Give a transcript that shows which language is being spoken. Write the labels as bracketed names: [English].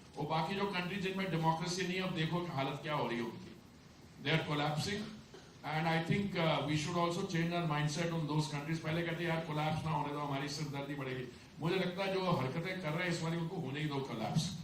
[Hindi] और बाकी जो countries जिनमें democracy नहीं है, अब देखो कि हालत क्या हो रही है उनकी. [English] They are collapsing, and I think we should also change our mindset on those countries. [Hindi] पहले कहते यार collapse ना होने दो, हमारी सिरदर्दी बढ़ेगी. मुझे लगता है जो हरकतें कर रहे हैं इस बार उनको होने ही दो collapse.